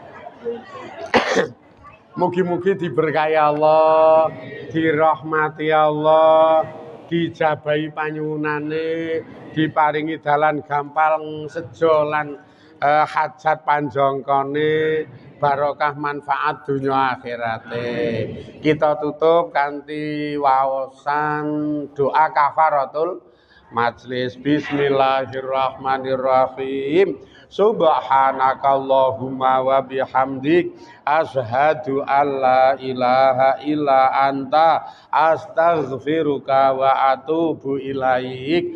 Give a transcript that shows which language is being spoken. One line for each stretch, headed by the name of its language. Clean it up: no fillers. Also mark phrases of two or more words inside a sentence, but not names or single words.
Javanese: Mugi-mugi diberkahi Allah, dirahmati Allah, dijabahi panyuwunane, diparingi dalan gampang sejo lan hajat panjangkane, barokah manfaat dunya akhirate. Kita tutup kanthi waosan doa kafaratul majlis.
Arabic: بسم الله الرحمن الرحيم. سبحانك اللهم وبحمدك أشهد أن لا إله إلا أنت أستغفرك وأتوب إليك.